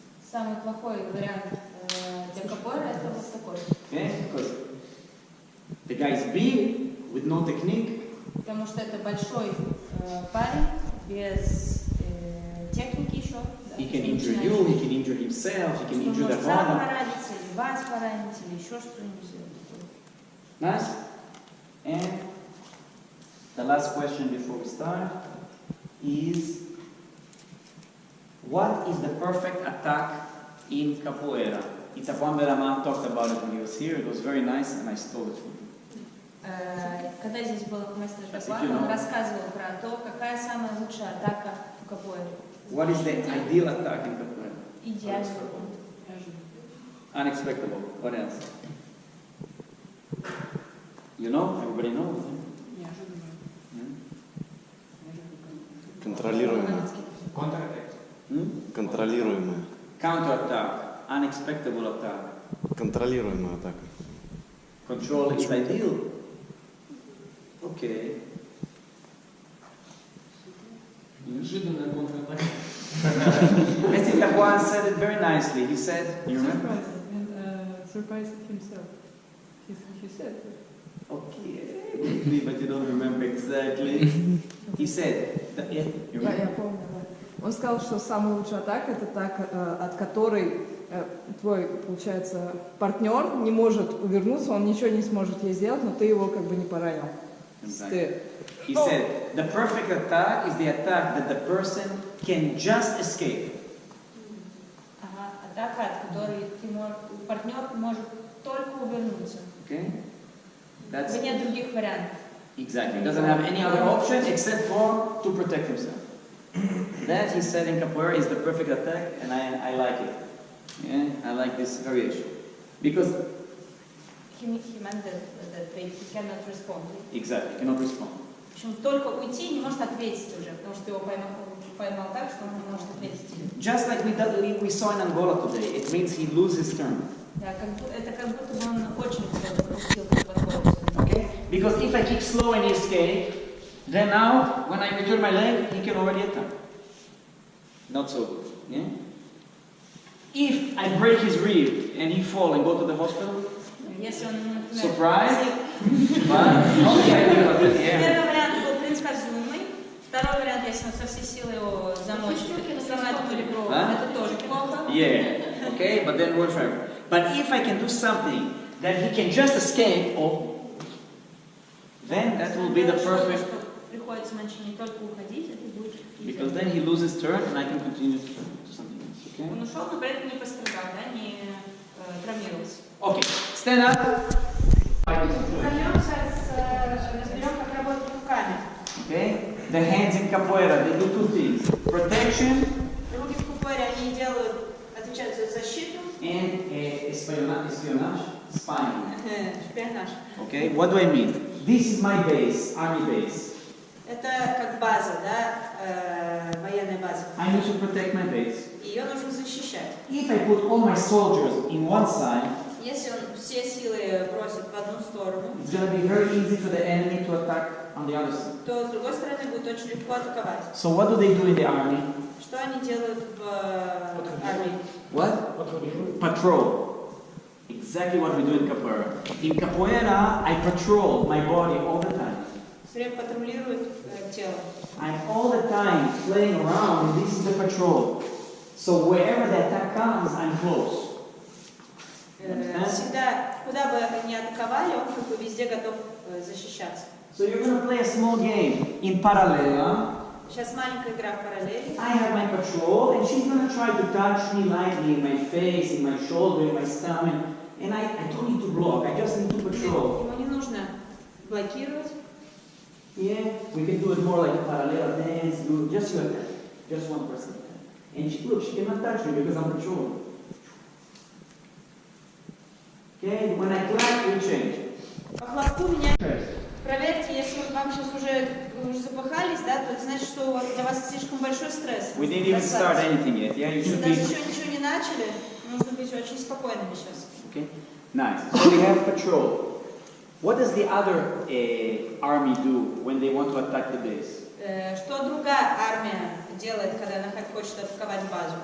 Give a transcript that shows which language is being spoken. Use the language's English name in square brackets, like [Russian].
[Russian] самый плохой вариант для капоэра это вот такой. [English] Okay? Because the guy is big, with no technique. [Russian] Потому что это большой парень без техники еще. Да, [English] He can injure you, he can injure himself, he can injure the [Russian] сам [English] opponent. [Russian] пораниться, или вас поранить, или еще что-нибудь. [English] Nice. And the last question before we start is, what is the perfect attack in capoeira? It's a poem that Aman talked about it when he was here. It was very nice, and I stole it from him. [Russian] Когда здесь был мастер [English] That's [Russian] Жаклан, [English] if you know. [Russian] он рассказывал про то, какая самая лучшая атака в капоэре. [English] What is the ideal attack in capoeira? [Russian] Идеальный. [English] Unexpected. What else? You know? Everybody knows. [Russian] Контролируемая. Контролируемая. [English] Counter-attack. Unexpected attack. [Russian] Контролируемая атака. [English] Control is ideal. Okay. [Russian] Неожиданная контратака. [English] Mr. Capuan said it very nicely. He said, you remember? Surprised himself. He said. Okay, but you don't remember exactly. He said, yeah, you [Russian] Да, [English] remember? [Russian] я помню. Да. Он сказал, что самая лучшая атака это атака, от которой твой, получается, партнер не может увернуться, он ничего не сможет ей сделать, но ты его как бы не поранил. [English] Exactly. He said, the perfect attack is the attack that the person can just escape. [Russian] Ага, атака, от которой партнер может только увернуться. [English] Okay? That's [Russian] Нет других вариантов. [English] exactly. He doesn't have any other option except for to protect himself. That, he said in capoeira, is the perfect attack, and I like it. Yeah, I like this variation. Because, He meant that he cannot respond. exactly, cannot respond. [Russian] В общем, только уйти не может ответить уже, потому что его поймал так, что он не может ответить. [English] Just like we saw in Angola today, it means he loses turn. [Russian] Да, это как будто бы он очень пропустил подбор. [English] Okay? Because if I kick slow and he escape, then now, when I return my leg, he can already attack. Not so good. Yeah? If I break his rib and he fall and go to the hospital, [Russian] Если он, например, [English] surprise, but okay, yeah. [Russian] Первый вариант был предсказуемый, второй вариант, если он со всей силы его замочит, сломает ему ребро, это тоже плохо. [English] Yeah, okay, but then we'll try. But if I can do something that he can just escape, then that will be the perfect, [Russian] Приходится начать не только уходить, это будет. [English] because then he loses turn and I can continue to do something else. Okay? [Russian] Он ушел, но при этом не пострадал, да, не травмировался. [English] Okay, stand up. [Russian] Разберем, как работать руками. [English] Okay, the hands in capoeira, they do two things: protection [Russian] Руки в капоэре, они отвечают за защиту, [English] and espionage, spying. [Russian] шпионаж. [English] Okay, what do I mean? This is my base, army base. [Russian] Это как база, да, военная база. [English] I need to protect my base. [Russian] Ее нужно защищать. [English] If I put all my soldiers in one side, [Russian] Если он все силы бросит в одну сторону, [English] it's going to be very easy for the enemy to attack on the other side. [Russian] то с другой стороны будет очень легко атаковать. [English] So what do they do in the army? [Russian] Что они делают в армии? [English] What? Patrol. Exactly what we do in capoeira. In capoeira, I patrol my body all the time. [Russian] Все время патрулируют тело. [English] I'm all the time playing around, and this is the patrol. So wherever the attack comes, I'm close. [Russian] Всегда, куда бы ни атаковали, он как бы везде готов защищаться. [English] So you're going to play a small game in parallel. [Russian] Сейчас маленькая игра в параллели. [English] I have my patrol, and she's going to try to touch me lightly in my face, in my shoulder, in my stomach. And I don't need to block, I just need to patrol. [Russian] Ему не нужно блокировать. [English] Yeah, we can do it more like a parallel dance, do just you attack, just one person. And look, she cannot touch me because I'm patrolling. Okay, when I clap, we change. [Russian] По хлопку меня проверьте, если вам сейчас уже запыхались, да, то это значит, что для вас слишком большой стресс. [English] We didn't even start anything yet. Yeah, you should [Russian] Даже [English] be. [Russian] еще ничего не начали, нужно быть очень спокойными сейчас. [English] Okay, nice. So we have patrol. What does the other army do when they want to attack the base? [Russian] Что другая армия делает, когда она хочет атаковать базу?